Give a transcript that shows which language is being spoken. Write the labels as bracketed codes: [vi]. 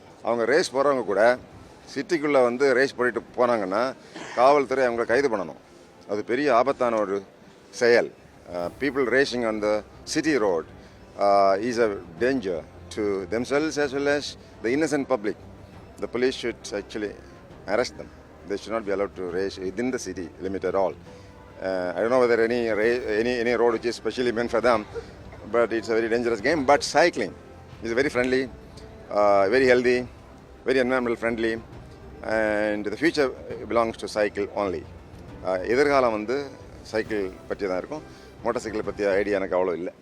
[ta] அவங்க ரேஸ் போகிறவங்க கூட சிட்டிக்குள்ளே வந்து ரேஸ் போயிட்டு போனாங்கன்னா காவல்துறை அவங்களை கைது பண்ணணும். அது பெரிய ஆபத்தான ஒரு செயல். [en] People racing on the city road is a danger to themselves as well as the innocent public. The police should actually arrest them. They should not be allowed to race within the city limit at all. I don't know whether any road which is specially meant for them, but it's a very dangerous game. But cycling is very friendly, very healthy, very environmental friendly, and the future belongs to cycle only. [ta] எதிர்காலம் வந்து cycle பற்றி தான் இருக்கும். Motor cycle பற்றிய idea எனக்கு அவ்வளோ இல்லை.